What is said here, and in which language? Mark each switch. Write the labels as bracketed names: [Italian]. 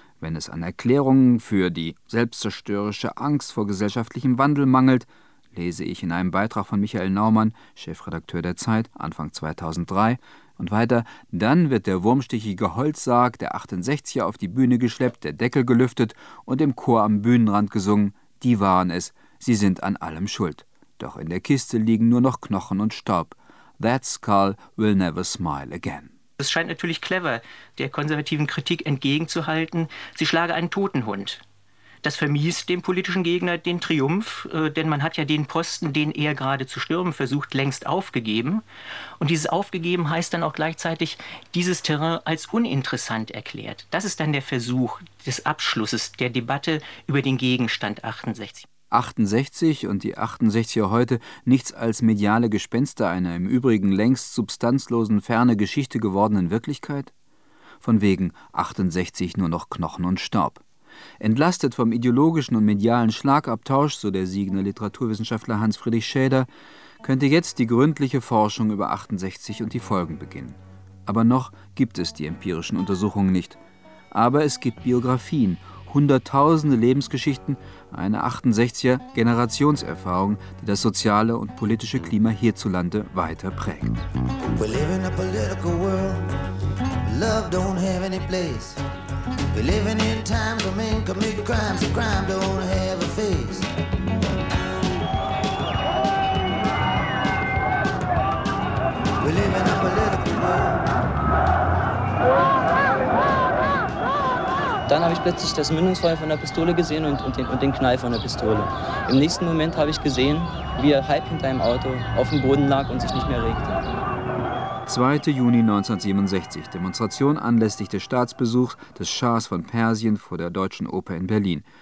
[German] Wenn es an Erklärungen für die selbstzerstörerische Angst vor gesellschaftlichem Wandel mangelt, lese ich in einem Beitrag von Michael Naumann, Chefredakteur der Zeit, Anfang 2003, und weiter, dann wird der wurmstichige Holzsarg der 68er auf die Bühne geschleppt, der Deckel gelüftet und im Chor am Bühnenrand gesungen, die waren es, sie sind an allem schuld. Doch in der Kiste liegen nur noch Knochen und Staub. [English] That skull will never smile again. [German] Es scheint natürlich clever, der konservativen Kritik entgegenzuhalten, sie schlage einen toten Hund. Das vermiest dem politischen Gegner den Triumph, denn man hat ja den Posten, den er gerade zu stürmen versucht, längst aufgegeben. Und dieses Aufgegeben heißt dann auch gleichzeitig, dieses Terrain als uninteressant erklärt. Das ist dann der Versuch des Abschlusses der Debatte über den Gegenstand 68. 68 und die 68er heute nichts als mediale Gespenster einer im Übrigen längst substanzlosen, ferne Geschichte gewordenen Wirklichkeit? Von wegen 68 nur noch Knochen und Staub. Entlastet vom ideologischen und medialen Schlagabtausch, so der Siegener Literaturwissenschaftler Hans-Friedrich Schäder, könnte jetzt die gründliche Forschung über 68 und die Folgen beginnen. Aber noch gibt es die empirischen Untersuchungen nicht. Aber es gibt Biografien, hunderttausende Lebensgeschichten, eine 68er Generationserfahrung, die das soziale und politische Klima hierzulande weiter prägt. [English] We live in a political world. Love don't have any place. We living in times when men commit crimes and crime don't have a face. We live in a political world. [German] Dann habe ich plötzlich das Mündungsfeuer von der Pistole gesehen und den Knall von der Pistole. Im nächsten Moment habe ich gesehen, wie er halb hinter einem Auto auf dem Boden lag und sich nicht mehr regte. 2. Juni 1967, Demonstration anlässlich des Staatsbesuchs des Schahs von Persien vor der Deutschen Oper in Berlin.